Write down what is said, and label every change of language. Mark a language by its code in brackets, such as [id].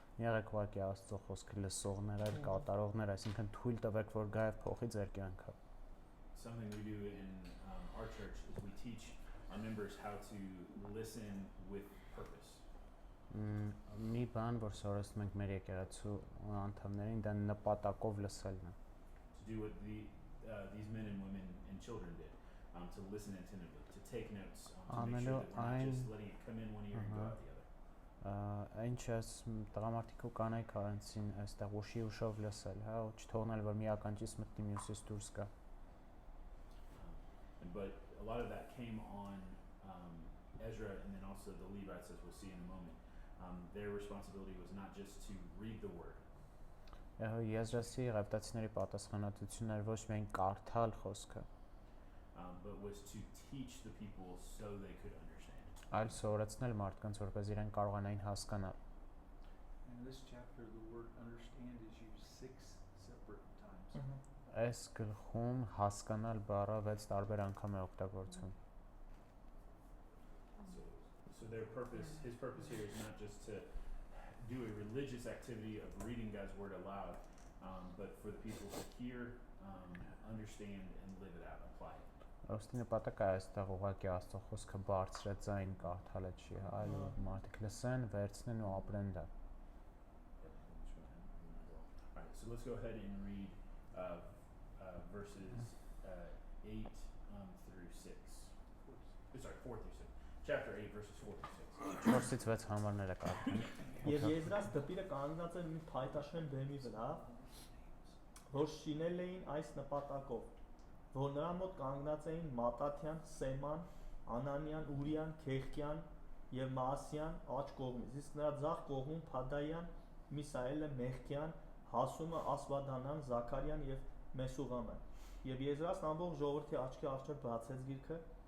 [hy] Եղեք ուղղակի Աստծո խոսքը լսողներ, այլ կատարողներ, այսինքն թույլ տվեք, որ գա եւ փոխի ձեր կյանքը։ [en] Something we do in our church is we teach our members how to listen with purpose. [hy] Մի բան, որ սովորեցնում ենք մեր եկեղեցու անդամներին, դա նպատակով լսելն է։ [en] To do what these men and women and children did, to listen attentively, to take notes, to make sure that we're not just letting it come in one ear and go out the other. [hy] Ինչպես տղամարդիկ ու կանայք արեցին այստեղ ուշով լսել, հա, ու չթողնել որ մի ականջից մտնի մյուսից դուրս գա։ [en] But a lot of that came on Ezra and then also the Levites, as we'll see in a moment. Their responsibility was not just to read the word. [hy] Եզրասի ղևտացիների պատասխանատվությունն էր ոչ միայն կարդալ խոսքը, [en] but was to teach the people so they could understand. [hy] Այլ սովորեցնել մարդկանց, որպես իրեն կարողանային հասկանալ։ [en] In this chapter, the word understand is used 6 separate times. [hy] Այս գլխում հասկանալ բառը 6 տարբեր անգամ է օգտագործվում։ [en] So their purpose, his purpose here is not just to do a religious activity of reading God's word aloud, but for the people to hear, understand, and live it out, apply it. [hy] Ոստի նպատակը այստեղ ուղղակի Աստծո խոսքը բարձրացային կարդալը չի, այլ մարդիկ լսեն, վերցնեն ու ապրեն դա։ [en] Alright, so let's go ahead and read verses 8 through 6. Sorry, 4 through 6. Chapter 8, verses 4 through 6. [hy] 4-ից 6 համարները կարդում։ Եվ Եզրას դպիրը կանգնած էր մի փայտաշեն բեմի վրա, որ շինել էին այս նպատակով, որ նրա մոտ կանգնած էին Մատաթյան, Սեման, Անանյան, Ուրիան, Քեխկյան եւ Մասյան աջ կողմից, իսկ նրա ձախ կողմում Փադայան, Միսաելը, Մեխկյան, Հասումը, Ասվադանան, Զաքարյան եւ Մեսուղամը։ Եվ Եզրասն ամբողջ ժողովրդի աչքի առջև բացեց գիրքը,